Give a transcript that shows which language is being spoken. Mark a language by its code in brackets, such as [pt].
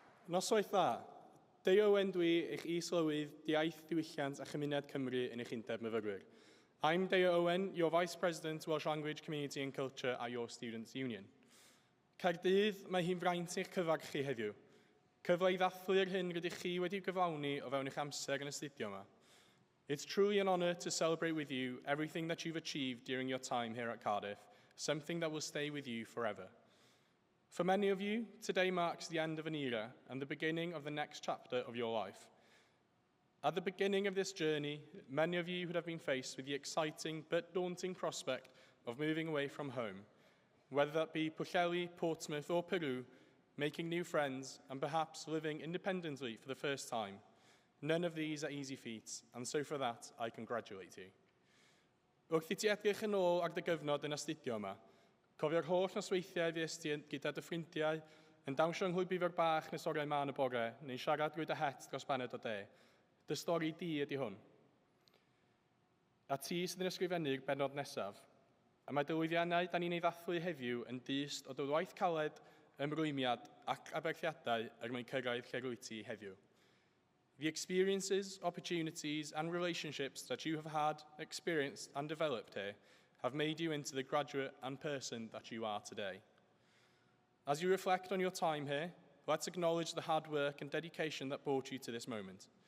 [cy] Noswaith dda, Dei Owen dwi eich is-lywydd Iaith, Diwylliant a Chymuned Cymru yn eich undeb myfyrwyr. [en] I'm Dei Owen, your Vice President, Welsh Language, Community and Culture at your Students' Union. [cy] Caerdydd, mae hi'n fraint i'ch cyfarch chi heddiw. Cyfle I ddathlu'r hyn rydych chi wedi'w gyflawni o fewn eich amser yn y studio yma. [en] It's truly an honour to celebrate with you everything that you've achieved during your time here at Cardiff, something that will stay with you forever. For many of you, today marks the end of an era and the beginning of the next chapter of your life. At the beginning of this journey, many of you would have been faced with the exciting but daunting prospect of moving away from home, whether that be Pwllheli, Portsmouth or Peru, making new friends and perhaps living independently for the first time. None of these are easy feats, and so for that, I congratulate you. [cy] Wrth i ti edrych yn ôl ar dy gyfnod yn astudio yma, cofio'r holl nosweithiau fues ti gyda dy ffrindiau yn dawnsio yng nghlwybr bach nes oriau ma yn y bore, neu'n siarad drwy dy het dros baned o de. Dy stori di ydy hwn. A ti sydd yn ysgrifennu'r benod nesaf, a mae dy lwyddiannau da ni'n ei ddathlu heddiw yn dyst o dy waith caled, ymrwymiad ac aberthiadau er mwyn cyrraedd lle rwy ti heddiw. [en] The experiences, opportunities and relationships that you have had, experienced and developed here have made you into the graduate and person that you are today. As you reflect on your time here, let's acknowledge the hard work and dedication that brought you to this moment.